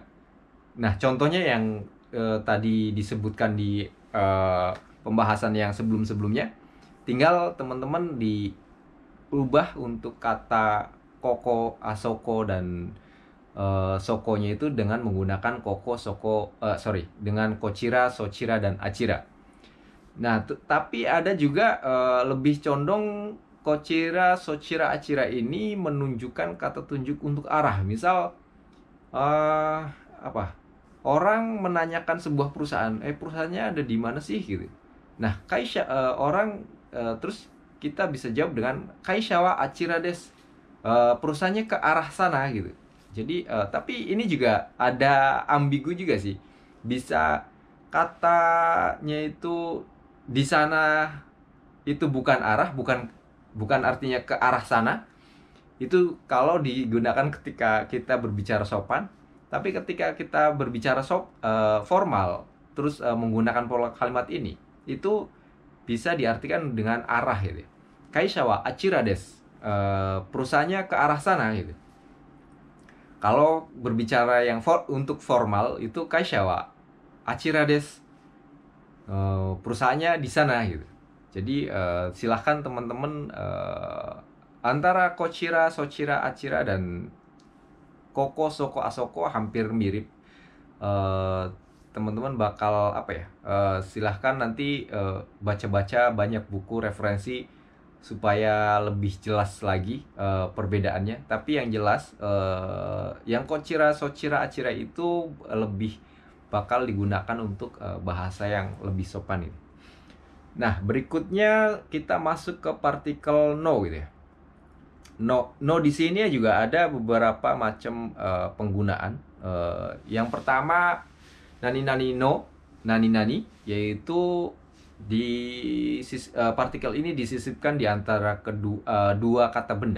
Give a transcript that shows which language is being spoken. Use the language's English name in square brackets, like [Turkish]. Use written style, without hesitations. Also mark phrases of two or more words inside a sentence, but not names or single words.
[Indonesian] Nah, contohnya yang tadi disebutkan di pembahasan yang sebelum-sebelumnya, tinggal teman-teman diubah untuk kata [Japanese] ここ、あそこ, [Indonesian] dan sokonya itu dengan menggunakan [Japanese] ここ、そこ, [Indonesian] dengan [Japanese] こちら、そちら, [Indonesian] dan achira. Nah, tapi ada juga lebih condong [Japanese] こちら、そちら、あちら [Indonesian] ini menunjukkan kata tunjuk untuk arah. Misal orang menanyakan sebuah perusahaan, perusahaannya ada di mana sih gitu. Nah, kaisha, orang terus kita bisa jawab dengan [Japanese] 会社はあちらです, [Indonesian] perusahaannya ke arah sana gitu. Jadi tapi ini juga ada ambigu juga sih. Bisa katanya itu di sana itu bukan arah, bukan artinya ke arah sana. Itu kalau digunakan ketika kita berbicara sopan. Tapi ketika kita berbicara formal, terus menggunakan pola kalimat ini, itu bisa diartikan dengan arah gitu. [Japanese] 会社はあちらです, [Indonesian] perusahaannya ke arah sana gitu. Kalau berbicara yang untuk formal itu [Japanese] 会社はあちらです, [Indonesian] perusahaannya di sana gitu. Jadi silahkan teman-teman antara [Japanese] こちら、そちら、あちら, [Indonesian] dan [Japanese] ここ、そこ、あそこ [Indonesian] hampir mirip. Teman-teman bakal silahkan nanti baca-baca banyak buku referensi supaya lebih jelas lagi perbedaannya. Tapi yang jelas yang [Japanese] こちら、そちら、あちら [Indonesian] itu lebih bakal digunakan untuk bahasa yang lebih sopan ini. Nah, berikutnya kita masuk ke partikel no gitu ya. No di sini juga ada beberapa macam penggunaan. Yang pertama [Japanese] なになに, [Indonesian] yaitu partikel ini disisipkan di antara dua kata benda.